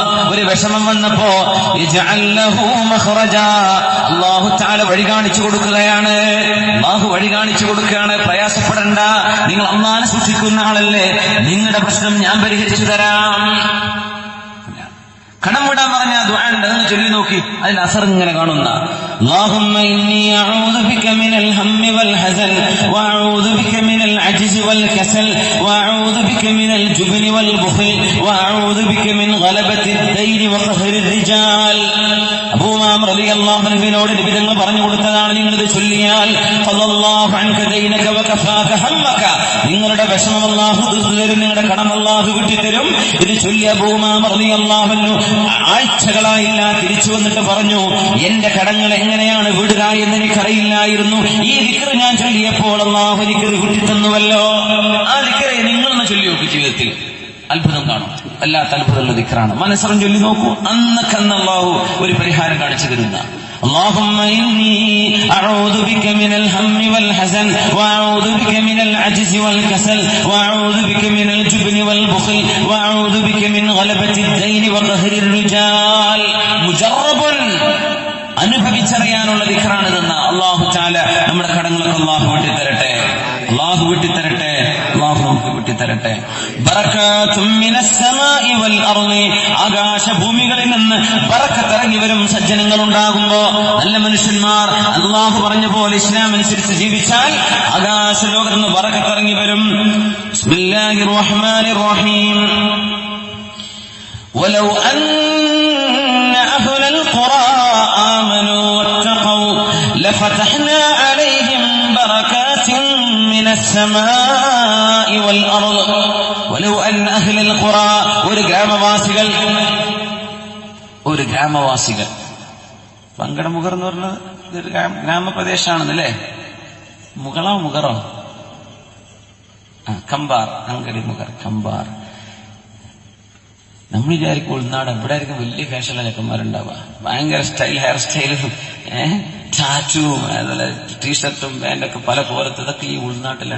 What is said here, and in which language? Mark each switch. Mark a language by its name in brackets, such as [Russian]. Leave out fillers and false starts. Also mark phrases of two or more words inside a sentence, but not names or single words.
[Malayalam] ഒരു വിഷമം വന്നപ്പോ [Arabic] يجعل له مخرجا, [Malayalam] അല്ലാഹു തആല വഴി കാണിച്ചു കൊടുക്കുകയാണ്. അല്ലാഹു വഴി കാണിച്ചു കൊടുക്കുകയാണ്. പ്രയാസപ്പെടണ്ട, നിങ്ങൾ അല്ലാഹനെ സൂക്ഷിക്കുന്ന ആളല്ലേ, നിങ്ങളുടെ പ്രശ്നം ഞാൻ പരിഹരിച്ചു തരാം. കടം വിടാൻ പറഞ്ഞ ദുആ ഉണ്ട്, അതൊന്ന് ചൊല്ലി നോക്കി. അതിൽ അസർ ഇങ്ങനെ കാണുന്ന [Arabic] اللهم إني أعوذ بك من الهم والحزن وأعوذ بك من العجز والكسل وأعوذ بك من الجبن والبخل وأعوذ بك من غلبة الدين وقهر الرجال. [Malayalam] അബൂ ഉമാമ റളിയല്ലാഹു അൻഹുവിനോട് നബി തങ്ങൾ പറഞ്ഞു കൊടുത്തതാണ്, നിങ്ങളിത് ചൊല്ലിയാൽ [Arabic] قضى الله عنك دينك وكفاك همك, [Malayalam] നിങ്ങളുടെ വിഷമം അല്ലാഹു തീർത്തുതരും, നിങ്ങളുടെ കടം അല്ലാഹു വിട്ടുതരും. ഇത് ചൊല്ലി അബൂ ഉമാമ [Arabic] رضي الله عنه [Malayalam] ആഴ്ചകളായില്ല തിരിച്ചു വന്നിട്ട് പറഞ്ഞു, എന്റെ കടങ്ങൾ എങ്ങനെയാണ് വിടുക എന്ന് എനിക്കറിയില്ലായിരുന്നു. ഈ ദിക്ർ ഞാൻ ചൊല്ലിയപ്പോൾ അല്ലാഹു എനിക്ക് വിട്ടുതന്നുവല്ലോ. ആ ദിക്റെ നിങ്ങളൊന്ന് ചൊല്ലി നോക്കൂ, ജീവിതത്തിൽ അത്ഭുതം കാണും. അല്ലാത്ത അത്ഭുതമുള്ള ദിക്റാണ്. മനസ്സറിഞ്ഞ് ചൊല്ലി നോക്കൂ, അന്നക്കന്ന് അല്ലാഹു ഒരു പരിഹാരം കാണിച്ചു തരുന്ന. [Arabic] اللهم إني أعوذ بك من الهم والحزن وأعوذ بك من العجز والكسل وأعوذ بك من الجبن والبخل وأعوذ بك من غلبة الدين وقهر الرجال. [Malayalam] مجرب, അനുഭവിച്ചറിയാനുള്ള ദിക്റാണിതെന്ന അല്ലാഹു തആല നമ്മുടെ കടങ്ങളൊക്കെ അല്ലാഹു വിട്ടുതരട്ടെ, അല്ലാഹു വിട്ടുതരട്ടെ, അല്ലാഹു നമുക്ക് വിട്ടുതരട്ടെ. [Arabic] بركات من السماء والأرض, [Malayalam] ആകാശഭൂമികളിൽ നിന്ന് ബറക്കത്ത് ഇറങ്ങി വരും. സജ്ജനങ്ങൾ ഉണ്ടാകുമ്പോ, നല്ല മനുഷ്യന്മാർ അല്ലാഹു പറഞ്ഞ പോലെ ഇസ്ലാം അനുസരിച്ച് ജീവിച്ചാൽ ആകാശ ലോകത്ത് നിന്ന് ബറക്കത്ത് ഇറങ്ങി വരും. [Arabic] بسم الله الرحمن الرحيم. ولو أن أهل القرى آمنوا واتقوا لفتحنا عليهم بركات من السماء والأرض ولو أن أهل القرى [Malayalam] ഒരു ഗ്രാമവാസികൾ പങ്കടമുഖർ എന്ന് പറഞ്ഞത് ഇതൊരു ഗ്രാമപ്രദേശമാണെന്നല്ലേ. മുഗറോ കമ്പാർ, അങ്കടി മുഗർ കമ്പാർ. നമ്മൾ വിചാരിക്കും ഉൾനാട് ഇവിടെ ആയിരിക്കും വലിയ ഫാഷനുള്ള ചെക്കന്മാരുണ്ടാവുക, ഭയങ്കര സ്റ്റൈൽ, ഹെയർ സ്റ്റൈലും ടാറ്റുവും അതുപോലെ ടീഷർട്ടും പാൻറ്റൊക്കെ പല പോലത്തെ, ഇതൊക്കെ ഈ ഉൾനാട്ടിലാണ്.